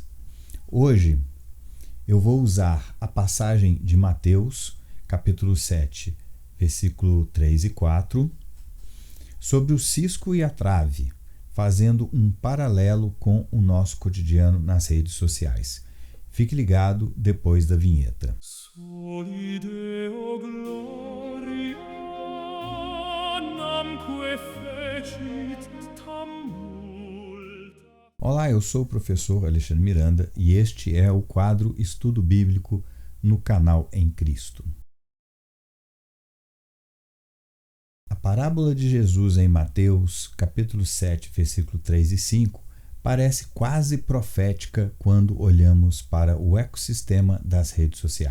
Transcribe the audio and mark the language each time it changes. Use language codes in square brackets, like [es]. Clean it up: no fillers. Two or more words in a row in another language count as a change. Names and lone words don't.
[pt] Hoje, eu vou usar a passagem de Mateus, capítulo 7, versículo 3 e 4, sobre o cisco e a trave, fazendo um paralelo com o nosso cotidiano nas redes sociais. Fique ligado depois da vinheta. [la] Soli Deo gloria namque fecit tam multa. [pt] Olá, eu sou o professor Alexandre Miranda e este é o quadro Estudo Bíblico no canal Em Cristo. A parábola de Jesus em Mateus, capítulo 7, versículo 3 e 5, parece quase profética quando olhamos para o ecossistema das redes sociais.